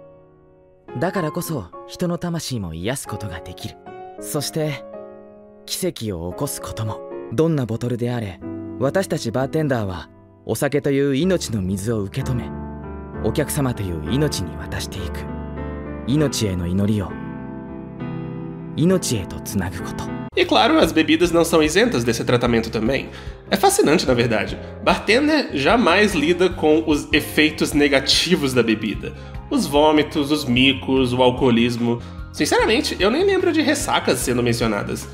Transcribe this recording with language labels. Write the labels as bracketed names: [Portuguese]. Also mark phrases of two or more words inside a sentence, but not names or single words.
[Japanese] だからこそ人の魂も癒すことができる。そして奇跡を起こすことも。どんなボトルであれ、私たちバーテンダーはお酒という命の水を受け止め、お客様という命に渡していく。命への祈りを命へとつなぐこと。 [Portuguese] E claro, as bebidas não são isentas desse tratamento também. É fascinante, na verdade. Bartender jamais lida com os efeitos negativos da bebida. Os vômitos, os micos, o alcoolismo. Sinceramente, eu nem lembro de ressacas sendo mencionadas.